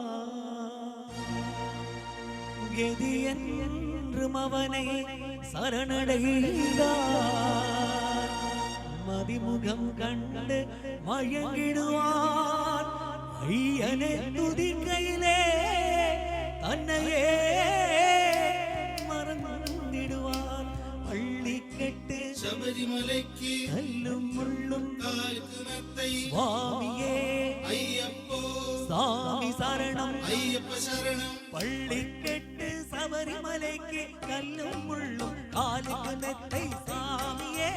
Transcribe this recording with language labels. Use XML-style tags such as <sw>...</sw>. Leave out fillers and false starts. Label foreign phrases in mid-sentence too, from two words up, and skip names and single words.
<ta>கெதியன் அவனை சரணடைந்தார் மதிமுகம் கண்டு மயங்கிடுவார் ஐயனை துதிக்கையிலே தன்னையே மறந்திடுவார் பள்ளி கெட்டு</ta> <ml>ശബരിമലയ്ക്ക് കല്ലും മുള്ളും കാൽക്കുമെത്തൈ സ്വാമിയേ അയ്യപ്പോ സ്വാമി ശരണം അയ്യപ്പ ശരണം പള്ളിക്കെട്ട് ശബരിമലയ്ക്ക് കല്ലും മുള്ളും കാലുമെത്തൈ സ്വാമിയേ</ml>